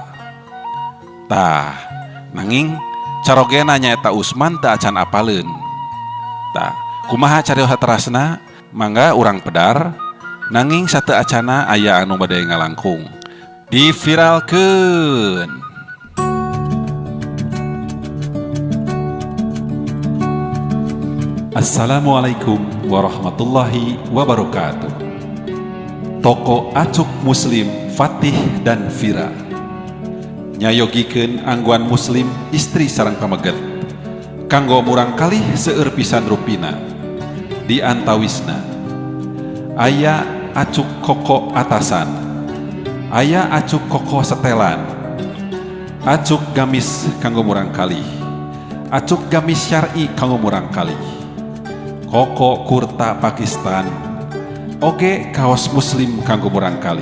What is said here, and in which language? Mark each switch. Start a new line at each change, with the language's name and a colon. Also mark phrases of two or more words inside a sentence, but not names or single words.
Sundanese: Tah, nanging carogena nyaeta Usman teu acan apaleun. Tah, kumaha carios haterasna? Mangga urang pedar, nanging sateu acana aya anu bade ngalangkung. Diviralkeun.
Arabic: السلام عليكم ورحمة الله وبركاته.
Sundanese: Toko Acuk Muslim Fatih dan Vira nyayogikeun angguan muslim istri sareng pameget kanggo murang kalih seueur pisan rupina. Di antawisna aya acuk koko atasan, aya acuk koko setelan, acuk gamis kanggo murang kalih, acuk gamis syar'i kanggo murang kalih, koko kurta Pakistan, oge kaos muslim kanggo murang kalih.